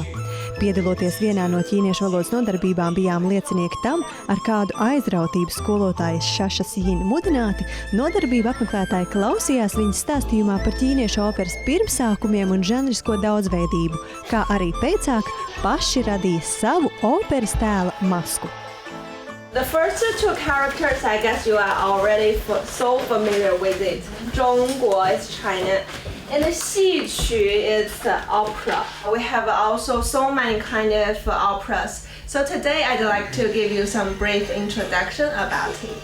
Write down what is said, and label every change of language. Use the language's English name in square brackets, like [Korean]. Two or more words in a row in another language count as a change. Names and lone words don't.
[Latvian] Piedaloties vienā no ķīniešu valodas nodarbībām, bijām liecinieki tam, ar kādu aizrautību skolotājas Šašas Jin mudināti, nodarbību apmeklētāji klausījās viņas stāstījumā par ķīniešu operas pirmsākumiem un žanrisko daudzveidību, kā arī pēcāk paši radīja savu operas tēla masku. [English] The first two characters, I guess you are already so familiar with it. 中国 is China. And the 戏曲 is opera. We have also so many kind of operas. So today I'd like to give you some brief introduction about it.